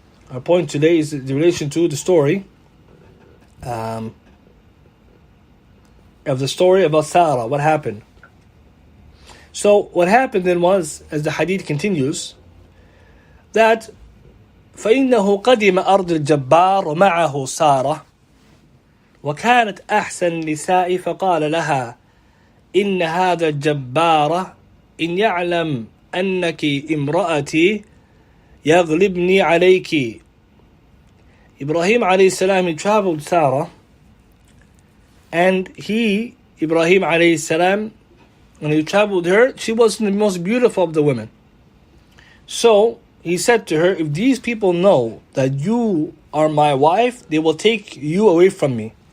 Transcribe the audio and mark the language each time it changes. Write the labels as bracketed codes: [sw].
[en] Our point today is in relation to the story of the story about Sarah, what happened. So what happened then was, as the hadith continues, that [ar] فإنه قدم أرض الجبار ومعه سارة وكانت أحسن النساء فقال لها إن هذا الجبار إن يعلم أنك امرأتي يغلبني عليك. [en] Ibrahim alayhi salam, he traveled Sarah, and Ibrahim alayhi salam, when he traveled her, she wasn't the most beautiful of the women. So he said to her, if these people know that you are my wife, they will take you away from me.